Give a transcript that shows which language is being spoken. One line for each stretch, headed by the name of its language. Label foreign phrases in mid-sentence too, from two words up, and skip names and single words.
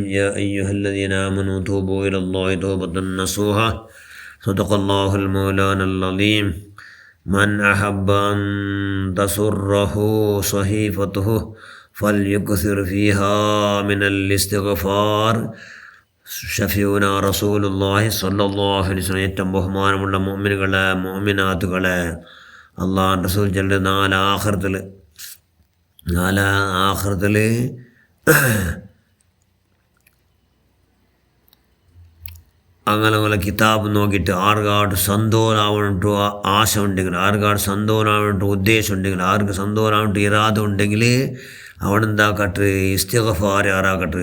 Arabic: يا أيها الذين آمنوا توبوا إلى الله توبة نصوحا. صدق الله المولانا العظيم. من أحب أن تسره صحيفته فليكثر فيها من الاستغفار. شفيعنا رسول الله صلى الله عليه وسلم.
Malayalam: ഏറ്റവും ബഹുമാനമുള്ള മുഅ്മിനുകളെ, മുഅ്മിനാത്തുകളെ, അള്ളാഹു റസൂൽ ചൊല്ലുന്ന നാല് ആഖിറത്തിൽ അങ്ങനെ കിതാബ് നോക്കിയിട്ട് ആർക്കാട് സന്തോഷമാവണിട്ട് ആശ ഉണ്ടെങ്കിൽ, ആർക്കാട് സന്തോഷമാവണിട്ട് ഉദ്ദേശം ഉണ്ടെങ്കിൽ, ആർക്ക് സന്തോഷമാവണിട്ട് ഇറാദ ഉണ്ടെങ്കിൽ അവനെന്താക്കട്ടെ, ഇസ്തിഗ്ഫാർ ആറാക്കട്ടെ.